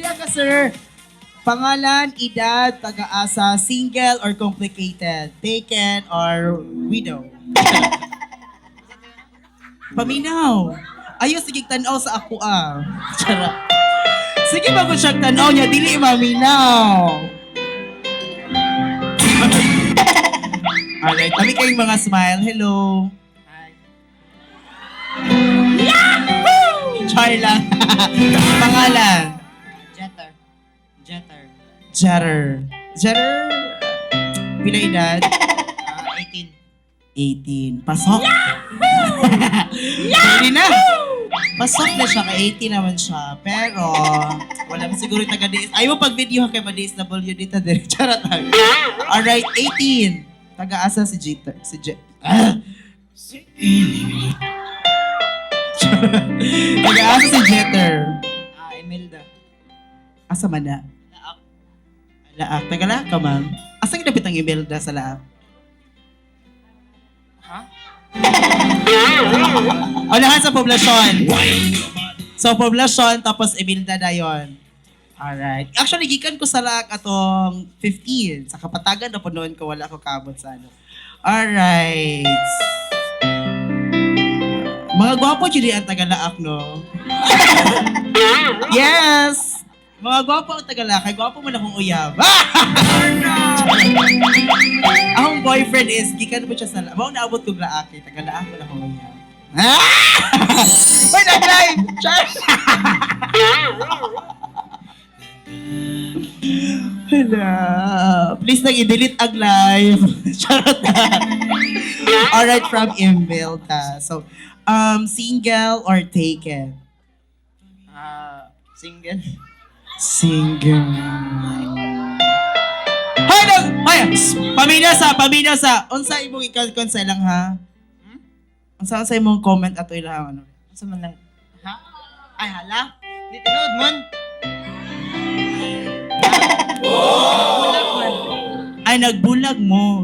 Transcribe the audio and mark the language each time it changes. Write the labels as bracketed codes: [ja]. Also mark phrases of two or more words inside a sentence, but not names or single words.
[ceb] sir. Pangalan, edad, taga-asa, [en] single or complicated, taken or widow. [ceb] Paminaw. Ayaw, sige tanaw sa ako Charot. Sige ba kung siya tanaw niya, dili maminaw. Alright, kami kayong mga smile. [en] Hello. Hi. Yahoo! [ceb] Char lang. Pangalan. Jetter. Pila edad? 18. Pasok. [tl] Hindi na. [ceb] Pasok na siya, ka-18 naman siya. Pero, wala mo siguro yung taga-DS. Ayaw mo pag-video kay ma-DSW dito. Charot lang. [en] Alright, 18. [ceb] Taga-asa si Jeter. Taga-asa si Jeter. Imelda. Asa man na? Laak. Tagala ka, ma'am. Asa ginapit ang Imelda sa Laak? O, lahat sa poblasyon. [tl] So, poblasyon, tapos Imelda na yun. [en] Alright. [ceb] Actually, gikan ko sa Laak atong 15. Sa Kapatagan na po noon ko, wala ko kabot sa ano. Alright. Mga gwapo dyan ang taga-Laak, no? [en] Yes! [ceb] Mga gwapo ang taga-Lakay, gwapo man akong uyab. Akong boyfriend is, gikan mo siya sa Laak. Bago naabot kong Laak, taga-Laak man akong uyab. Wait, nag-live! Char! Hala. Please nang i-delete ang live. Charot na. [en] Alright, from Imelda. So, single or taken? Single. Single. [ceb] Hoy, pamilya sa. Unsa imong i-consent lang ha? Unsa imong comment ato ilang ano? Asa man lang? Ha? Ay, hala? Di tinood man. Ay, nagbulag mo.